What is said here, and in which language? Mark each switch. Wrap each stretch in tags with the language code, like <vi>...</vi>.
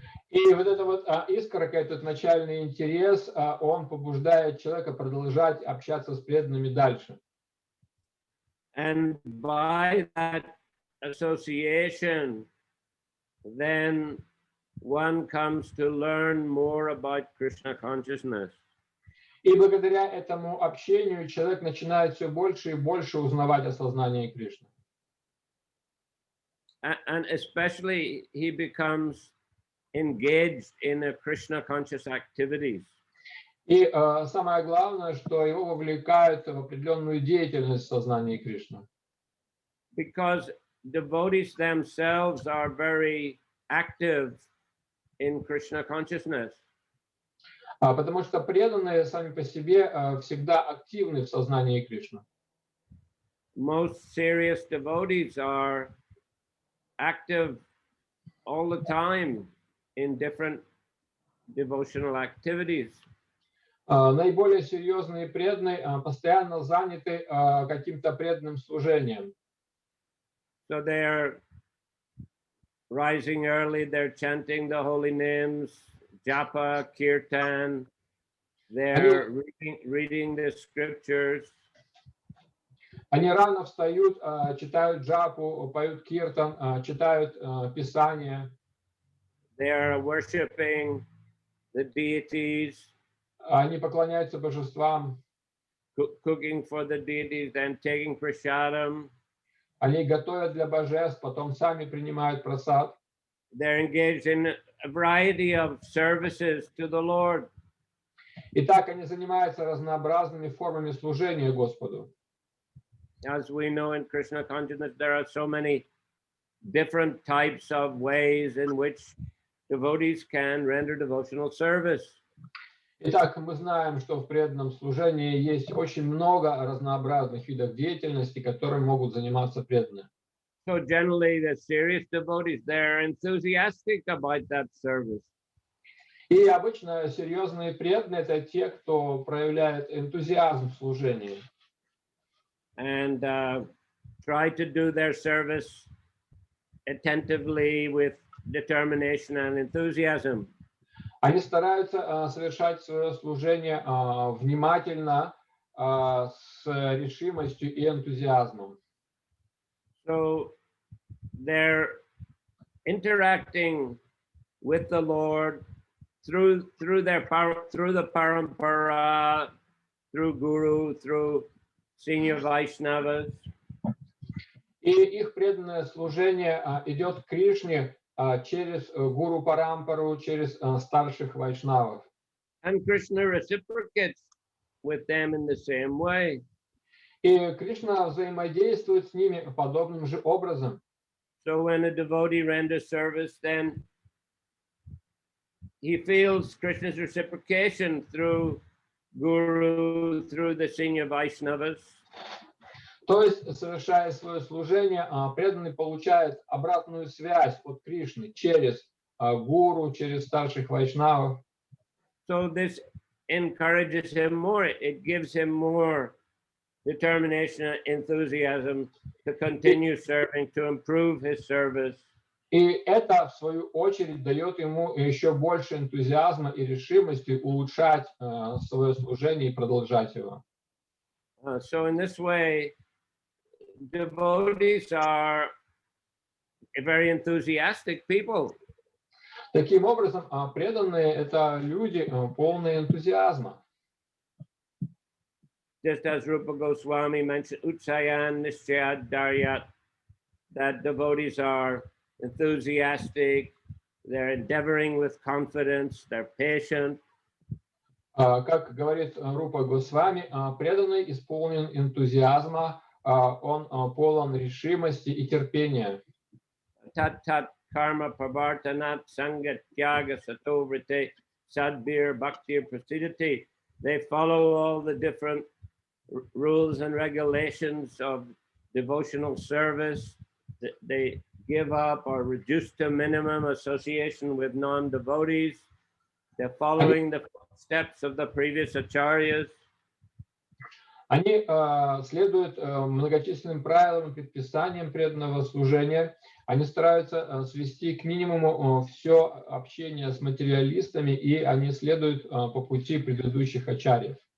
<ru>И вот эта вот искорка, этот начальный интерес, он побуждает человека продолжать общаться с преданными дальше.</ru> <en>And by that association, then one comes to learn more about Krishna consciousness.</en> <ru>И благодаря этому общению человек начинает все больше и больше узнавать о сознании Кришны.</ru> <en>And especially he becomes engaged in a Krishna conscious activities.</en> <ru>И самое главное, что его вовлекают в определенную деятельность сознания Кришны.</ru> <en>Because devotees themselves are very active in Krishna consciousness.</en> <ru>Потому что преданные сами по себе всегда активны в сознании Кришны.</ru> <en>Most serious devotees are active all the time in different devotional activities.</en> <ru>Наиболее серьезные преданные постоянно заняты каким-то преданным служением.</ru> <en>So they're rising early, they're chanting the holy names, japa, kirtan, they're reading the scriptures.</en> <ru>Они рано встают, читают джапу, поют киртан, читают Писание.</ru> <en>They're worshiping the deities.</en> <ru>Они поклоняются божествам.</ru> <en>Cooking for the deities and taking prasadam.</en> <ru>Они готовят для божеств, потом сами принимают прасад.</ru> <en>They're engaged in a variety of services to the Lord.</en> <ru>И так они занимаются разнообразными формами служения Господу.</ru> <en>As we know in Krishna consciousness, there are so many different types of ways in which devotees can render devotional service.</en> <ru>Итак, мы знаем, что в преданном служении есть очень много разнообразных видов деятельности, которыми могут заниматься преданные.</ru> <en>So generally, the serious devotees, they're enthusiastic about that service.</en> <ru>И обычно серьезные преданные – это те, кто проявляет энтузиазм в служении.</ru> <en>And try to do their service attentively with determination and enthusiasm.</en> <ru>Они стараются совершать свое служение внимательно, с решимостью и энтузиазмом.</ru> <en>So they're interacting with the Lord through the parampara, through Guru, through senior Vaishnavas.</en> <ru>И их преданное служение идет к Кришне через гуру парампару, через старших вайшнавов.</ru> <en>And Krishna reciprocates with them in the same way.</en> <ru>И Кришна взаимодействует с ними подобным же образом.</ru> <en>So when a devotee renders service, then he feels Krishna's reciprocation through Guru, through the senior Vaishnavas.</en> <ru>То есть, совершая свое служение, преданный получает обратную связь от Кришны через гуру, через старших вайшнавов.</ru> <en>So this encourages him more. It gives him more determination and enthusiasm to continue serving, to improve his service.</en> <ru>И это, в свою очередь, дает ему еще больше энтузиазма и решимости улучшать свое служение и продолжать его.</ru> <en>So in this way, devotees are very enthusiastic people.</en> <ru>Таким образом, преданные – это люди, полные энтузиазма.</ru> <en>Just as Rupa Goswami mentioned,</en> <sa>Utsayan Nischayat Daryat,</sa> <en>that devotees are enthusiastic, they're endeavoring with confidence, they're patient.</en> <ru>Как говорит Рупа Госвами, преданный исполнен энтузиазма, он полон решимости и терпения.</ru> <sa>Tat karma pravartanat sangat tyaga sato vrite sadbir bhaktir prasidati.</sa> <en>They follow all the different rules and regulations of devotional service. They give up or reduce to minimum association with non-devotees. They're following the steps of the previous acharyas.</en> <ru>Они следуют многочисленным правилам и предписаниям преданного служения. Они стараются свести к минимуму все общение с материалистами, и они следуют по пути предыдущих ачарьев.</ru>